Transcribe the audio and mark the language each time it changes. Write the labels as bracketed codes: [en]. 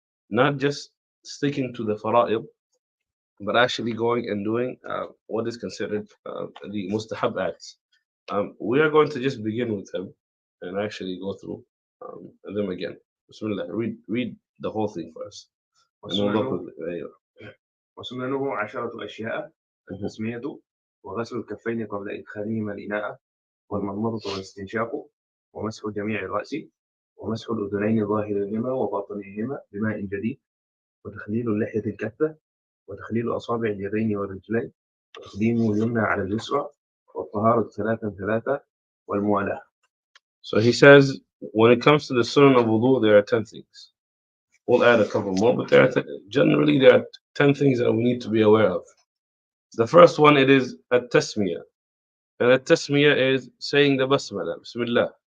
[en] Not just sticking to the fara'id, but actually going and doing what is considered the mustahab acts. We are going to just begin with them and actually go through them again. Bismillah. Read the whole thing for us. And we'll go quickly. أيوة. [ar] وسننه 10 أشياء: التسمية، وغسل الكفين قبل إدخالهما الإناء، والمضمضة والاستنشاق، ومسح جميع الرأس، ومسح الأذنين ظاهرهما وباطنهما بماء جديد، وتخليل اللحية الكثة، وتخليل أصابع اليدين والرجلين، وتقديم اليمنى على اليسرى، والطهارة ثلاثا والموالاة. [en] So he says, when it comes to the sunnah of wudu, there are 10 things. We'll add a couple more, but generally there are 10 things that we need to be aware of. The first one, it is at-tasmiyah. And at-tasmiyah is saying the basmalah, bismillah.